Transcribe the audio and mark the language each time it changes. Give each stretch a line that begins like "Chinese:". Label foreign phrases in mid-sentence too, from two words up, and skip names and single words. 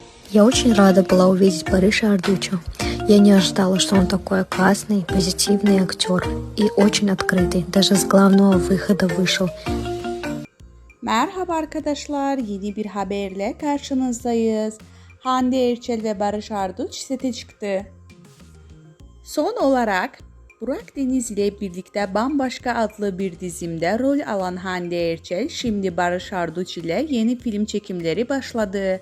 Russian: Я очень рада была увидеть Барыша Ардучо. Я не ожидала, что он такой классный, позитивный актер и очень открытый. Даже с главного выхода вышел.
Turkish: Merhaba arkadaşlar, yeni bir haberle karşınızdayız. Hande Erçel ve Barış Arduç sete çıktı. Son olarak Burak Deniz ile birlikte Bambaşka adlı bir dizimde rol alan Hande Erçel şimdi Barış Arduç ile yeni film çekimleri başladı.